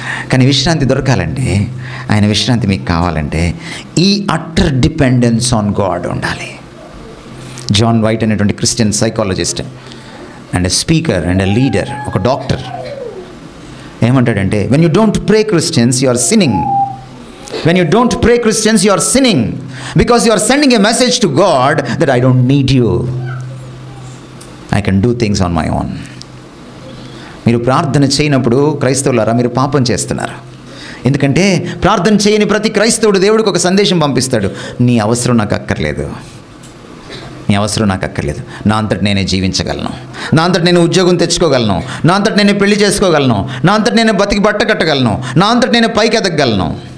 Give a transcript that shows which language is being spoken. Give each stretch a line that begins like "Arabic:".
Telugu: కానీ విశ్రాంతి దొరకాలంటే, ఆయన విశ్రాంతి మీకు కావాలంటే ఈ
English: utter dependence on God
Telugu: ఉండాలి.
English: John White
Telugu: అనేటువంటి
English: Christian psychologist and a speaker and a leader,
Telugu: ఒక డాక్టర్, ఏమంటాడంటే,
English: When you don't pray Christians you are sinning. When you don't pray Christians, you are sinning because you are sending a message to God that I don't need you. I can do things on my own.
Telugu: మీరు ప్రార్థన చేయనప్పుడు క్రైస్తవులారా మీరు పాపం చేస్తున్నారు. ఎందుకంటే ప్రార్థన చేయని ప్రతి క్రైస్తవుడు దేవుడికి ఒక సందేశం పంపిస్తాడు, నీ అవసరం నాకు అక్కర్లేదు, నీ అవసరం నాకు అక్కర్లేదు. నా అంతటి నేనే జీవించగలను, నా అంతటి నేను ఉద్యోగం తెచ్చుకోగలను, నా అంతటి నేనే పెళ్లి చేసుకోగలను, నా అంతటి నేను బతికి బట్ట కట్టగలను, నా అంతటి నేను పైకి ఎదగలను.